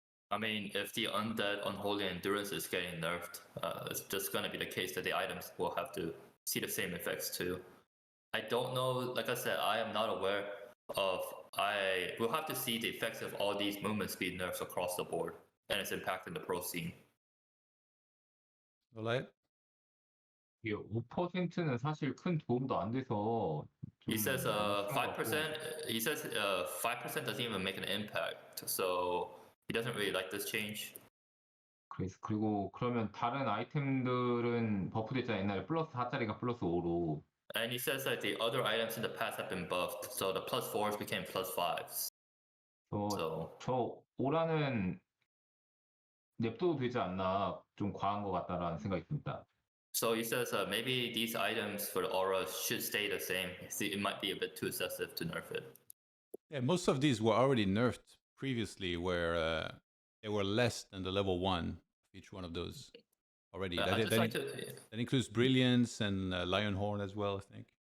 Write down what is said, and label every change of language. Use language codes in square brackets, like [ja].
[en] I mean, if the Undead Unholy Endurance is getting nerfed, it's just going to be the case that the items will have to see the same effects too. I don't know, like I said, I am not aware of, we'll have to see the effects of all these movement speed nerfs across the board and its impact in the pro scene. LawLiet? [ko] 이게 5%는 사실 큰 도움도 안 돼서 [en] He says 5%. He says 5% doesn't even make an impact, so he doesn't really like this change. [ko] 그리고 그러면 다른 아이템들은 버프됐잖아. 옛날에 플러스 4짜리가 플러스 5로. [en] And he says that the other items in the past have been buffed, so the +4s became +5s. [ko] 저 오라는 냅둬도 되지 않나 좀 과한 것 같다라는 생각이 듭니다. [en] So he says maybe these items for the aura should stay the same. See, it might be a bit too excessive to nerf it. Yeah, most of these were already nerfed previously, where they were less than the level 1 of each one of those already. That includes Brilliance and Lionhorn as well, I think.